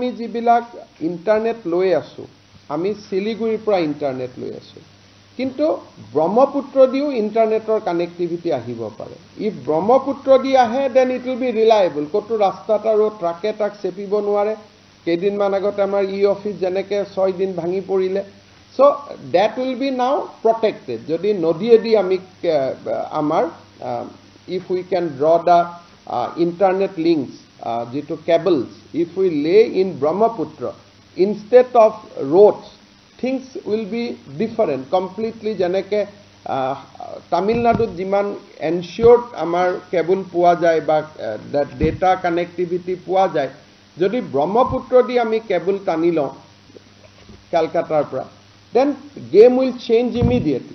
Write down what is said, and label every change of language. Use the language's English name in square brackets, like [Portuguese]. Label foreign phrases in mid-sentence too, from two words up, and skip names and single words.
[Assamese] যিবিলাক ইন্টাৰনেট লৈ আছো আমি শিলিগুৰিৰ পৰা ইন্টাৰনেট লৈ আছো কিন্তু ব্ৰহ্মপুত্ৰ দিও ইন্টাৰনেটৰ কানেক্টিভিটি আহিব পাৰে ইফ ব্ৰহ্মপুত্ৰ দি আহে [English] then it will be reliable [Assamese] কতো ৰাস্তাত আৰু ট্ৰাকে টাক চেপিব নোৱাৰে কেইদিনমান আগতে আমাৰ অফিচ যেনেকে 6 দিন ভাঙি পৰিলে [English] so that will be now protected [Assamese] যদি নদীয়েদি আমি আমাৰ [English] if we can draw the internet links যিটো cables, if we lay in Brahmaputra, instead of roads, things will be different completely. [Assamese] যেনেকে তামিলনাডুত যিমান এনশিওর্ড আমাৰ কেবল পোৱা যায় বা [English] data connectivity [Assamese] পোৱা যায়, যদি ব্ৰহ্মপুত্ৰ দি আমি কেবল টানি লওঁ কলকাতাৰ পৰা, [English] then game will change immediately.